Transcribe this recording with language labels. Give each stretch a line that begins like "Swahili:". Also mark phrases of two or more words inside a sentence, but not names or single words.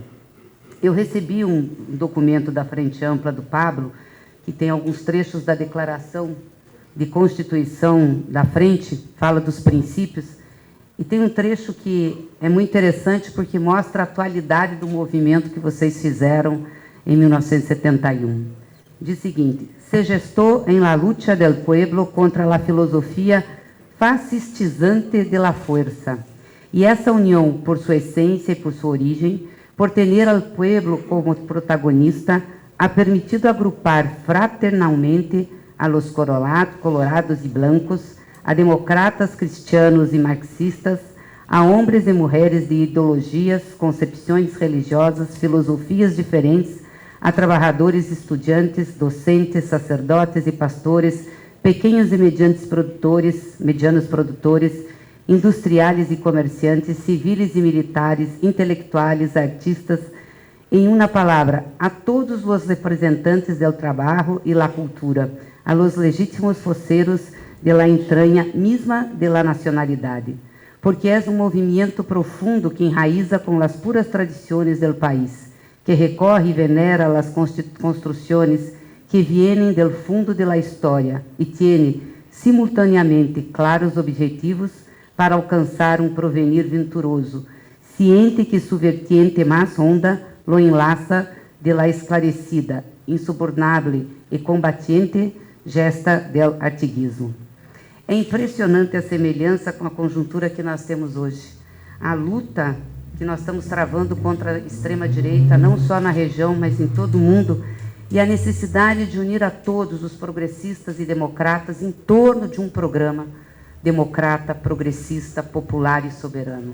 Portuguese: Eu recebi um documento da Frente Ampla do Pablo, que tem alguns trechos da declaração de Constituição da Frente, fala dos princípios, e tem um trecho que é muito interessante porque mostra a atualidade do movimento que vocês fizeram em 1971. Diz o seguinte:
Spanish: se gestou en la lucha del pueblo contra la filosofía fascistizante de la fuerza, y esa unión por su esencia y por su origen, por tener al pueblo como protagonista, ha permitido agrupar fraternalmente a los colorados y blancos, a demócratas, cristianos y marxistas, a hombres y mujeres de
Portuguese: ideologias, concepções religiosas, filosofias diferentes,
Spanish: a trabajadores, estudiantes, docentes, sacerdotes
Portuguese: e pastores, pequenos e medianos produtores,
Spanish: industriales y comerciantes, civiles y militares, intelectuales, artistas,
Portuguese: em uma palavra, a todos os representantes do trabalho e la
Spanish: cultura, a los legítimos voceros de la entranha misma de la nacionalidade, porque
Portuguese: é um movimento profundo que enraiza com as puras tradições do país, que recorre e venera as construções
Spanish: que vienen del fundo de la história e tiene simultaneamente claros objetivos
Portuguese: para alcançar um porvenir venturoso, ciente que
Spanish: su vertiente mais honda lo enlaça de la esclarecida, insubornable e combatiente gesta del artiguismo.
Portuguese: É impressionante a semelhança com a conjuntura que nós temos hoje. A luta que nós estamos travando contra a extrema-direita, não só na região, mas em todo o mundo, e a necessidade de unir a todos os progressistas e democratas em torno de um programa democrata, progressista, popular e soberano.